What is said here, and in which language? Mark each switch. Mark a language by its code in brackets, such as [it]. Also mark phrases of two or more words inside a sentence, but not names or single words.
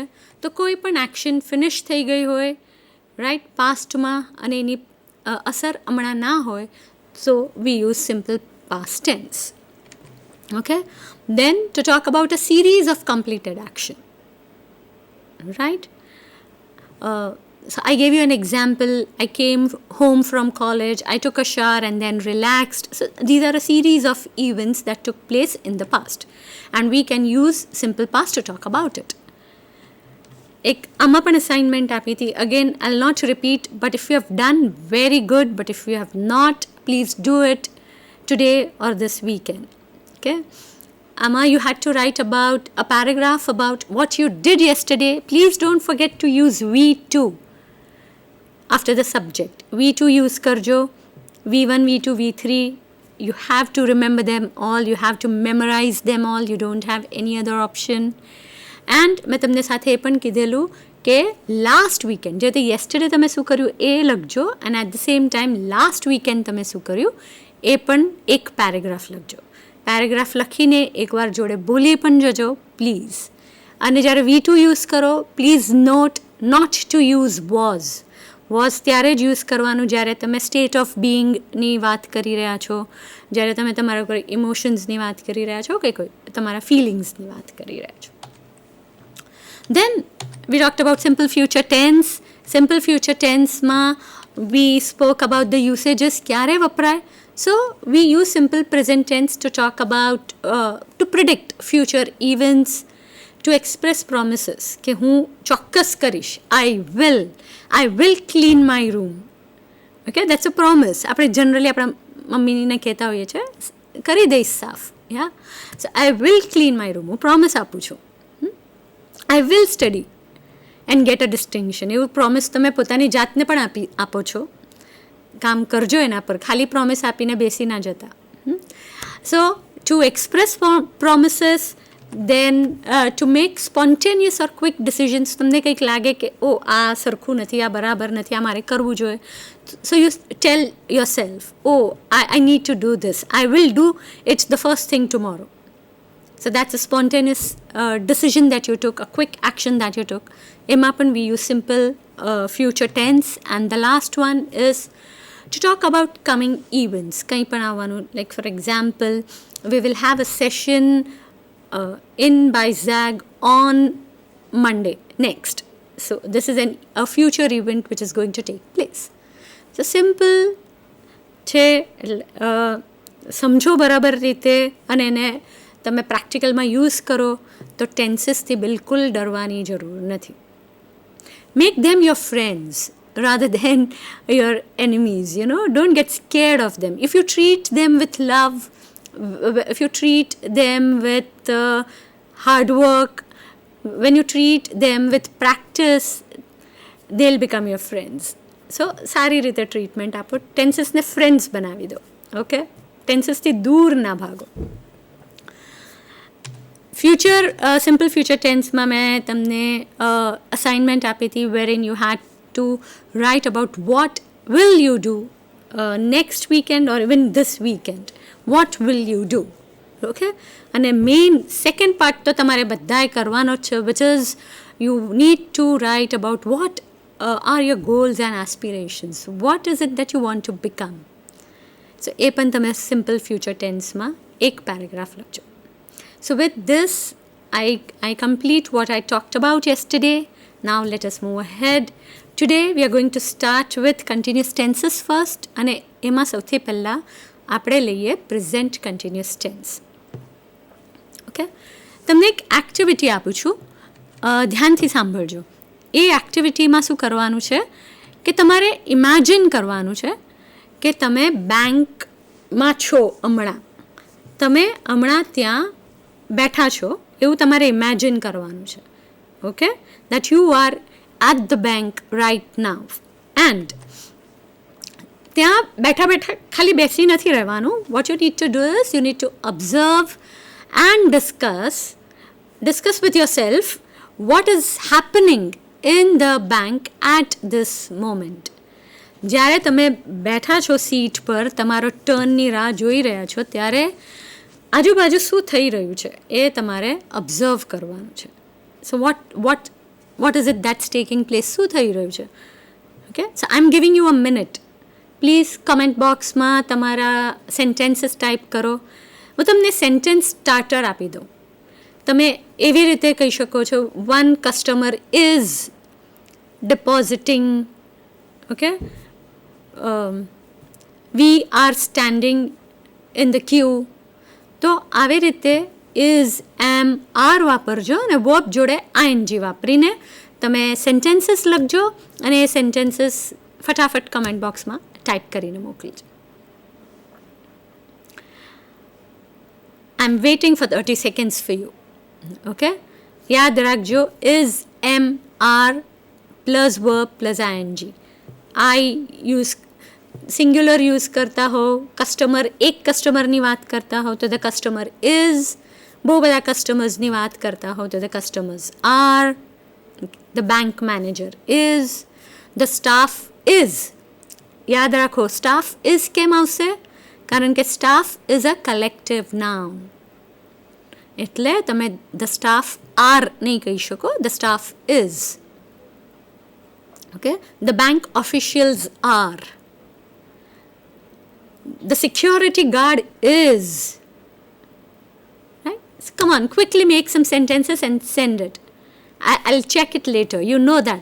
[gu] તો કોઈ પણ [en] action finish [gu] થઈ ગઈ હોય, રાઈટ, પાસ્ટમાં, અને એની અસર હમણાં ના હોય, [en] so we use simple past tense. [gu] ઓકે? [en] then to talk about a series of completed action. રાઈટ? So I gave you an example. I came home from college, I took a shower and then relaxed. So these are a series of events that took place in the past. And we can use simple past to talk about it. [gu] એક આમાં પણ અસાઇનમેન્ટ આપી હતી. [en] Again, I'll not repeat, but if you have done, very good. But if you have not, please do it today or this weekend. Okay? Amma, you had to write about a paragraph about what you did yesterday. Please don't forget to use we too after the subject. [gu] V2 use karjo, V1, V2, V3. [en] You have to remember them all. You have to memorize them all. You don't have any other option. [gu] And મેં તમને સાથે એ પણ કીધેલું કે [en] last weekend, [gu] જે તે યસ્ટરડે તમે શું કર્યું એ લખજો, અને [en] at the same time last weekend [gu] તમે શું કર્યું એ પણ એક પેરેગ્રાફ લખજો. પેરેગ્રાફ લખીને એકવાર જોડે બોલી પણ જજો પ્લીઝ. અને જ્યારે V2 યુઝ કરો, [en] please not to use was [gu] ત્યારે જ યુઝ કરવાનું જ્યારે તમે [en] state of being [gu] વાત કરી રહ્યા છો, જ્યારે તમે તમારા કોઈ ઇમોશન્સની વાત કરી રહ્યા છો કે કોઈ તમારા ફિલિંગ્સની વાત કરી રહ્યા છો. [en] Then we talked about simple future tense. Simple future tense માં we spoke about the usages [gu] ક્યારે વપરાય. [en] So we use simple present tense to talk about to predict future events, to express promises [gu] કે હું ચોક્કસ કરીશ. [en] I will clean my room. Okay, that's a promise. [gu] આપણે જનરલી આપણા મમ્મીને કહેતા હોઈએ છીએ, કરી દઈશ સાફ. [en] Yeah, so I will clean my room. [gu] હું પ્રોમિસ આપું છું. [en] I will study and get a distinction. [gu] એવું પ્રોમિસ તમે પોતાની જાતને પણ આપો છો. કામ કરજો એના પર, ખાલી પ્રોમિસ આપીને બેસી ના જતા. [en] So to express promises, then to make spontaneous or quick decisions, [gu] તમને કંઈક લાગે કે ઓ આ સરખું નથી, આ બરાબર નથી, આ મારે કરવું જોઈએ, [en] so you tell yourself, oh, I need to do this, I will do it the first thing tomorrow. So that's a spontaneous decision that you took, a quick action that you took. [gu] એમાં પણ [en] we use simple future tense. And the last one is to talk about coming events. [gu] કંઈ પણ આવવાનું, [en] like for example, we will have a session in by ZAG on Monday next. So this is a future event which is going to take place. So simple [gu] છે, સમજો બરાબર રીતે અને એને તમે પ્રેક્ટિકલમાં યુઝ કરો તો ટેન્સીસથી બિલકુલ ડરવાની જરૂર નથી. [en] Make them your friends rather than your enemies, you know. Don't get scared of them. If you treat them with love, if you treat them with hard work, when you treat them with practice, they'll become your friends. [gu] So સારી રીતે ટ્રીટમેન્ટ આપો, ટેન્સીસને ફ્રેન્ડ્સ બનાવી દો. ઓકે, ટેન્સીસથી દૂર ના ભાગો. [en] future simple future [gu] ટેન્સમાં મેં તમને અસાઇનમેન્ટ આપી હતી, [en] wherein you had to write about what will you do next weekend or even this weekend. What will you do? [gu] Okay? અને [en] main second part [gu] તો તમારે બધાએ કરવાનો જ છે, [en] which is you need to write about what are your goals and aspirations. What is it that you want to become? [gu] So એ પણ તમે [en] simple future [gu] ટેન્સમાં એક પેરેગ્રાફ લખજો. [en] So with this, I complete what I talked about yesterday. Now let us move ahead. Today we are going to start with continuous tenses first. [gu] અને એમાં સૌથી પહેલાં આપણે લઈએ [en] present continuous tense. [gu] ઓકે, તમને એક એક્ટિવિટી આપું છું, ધ્યાનથી સાંભળજો. એ એક્ટિવિટીમાં શું કરવાનું છે કે તમારે ઇમેજિન કરવાનું છે કે તમે બેંકમાં છો, તમે હમણાં ત્યાં બેઠા છો એવું તમારે ઇમેજિન કરવાનું છે. ઓકે, [en] that you are at the bank right now. [gu] And ત્યાં બેઠા બેઠા ખાલી બેસી નથી રહેવાનું. [en] What you need to do is you need to observe and discuss with yourself what is happening in the bank at this moment. [gu] જ્યારે તમે બેઠા છો સીટ પર, તમારો ટર્નની રાહ જોઈ રહ્યા છો, ત્યારે આજુબાજુ શું થઈ રહ્યું છે એ તમારે ઓબ્ઝર્વ કરવાનું છે. [en] સો what is it that's taking place? [gu] શું થઈ રહ્યું છે? [en] okay, so I am giving you a minute. [gu] પ્લીઝ [en] comment box [gu] તમારા સેન્ટેન્સીસ ટાઈપ કરો. હું તમને [en] sentence starter [gu] આપી દઉં. તમે એવી રીતે કહી શકો છો, [en] one customer is depositing. Okay, we are standing in the queue. [gu] તો આવી રીતે [en] is, am, are [gu] વાપરજો અને વર્બ જોડે આઈએનજી વાપરીને તમે સેન્ટેન્સીસ લખજો અને એ સેન્ટેન્સીસ ફટાફટ [en] comment box [gu] ટાઈપ કરીને મોકલીજો. [en] I am waiting for 30 seconds for you. [gu] ઓકે, યાદ રાખજો, [en] is, am, are plus verb plus ING. I use [gu] સિંગ્યુલર યુઝ કરતા હો, કસ્ટમર, એક કસ્ટમરની વાત કરતા હો તો [en] the customer is, [gu] બહુ બધા કસ્ટમર્સની વાત કરતા હો તો [en] the customers are, the bank manager is, the staff is. [gu] યાદ રાખો, [en] staff is [gu] કેમ આવશે? કારણ કે [en] staff is a collective noun. [gu] એટલે તમે [en] the staff are [gu] નહીં કહી શકો, [en] the staff is. Okay, the bank officials are, the security guard is. Right? So come on, quickly make some sentences and send it. I'll check it later, you know that.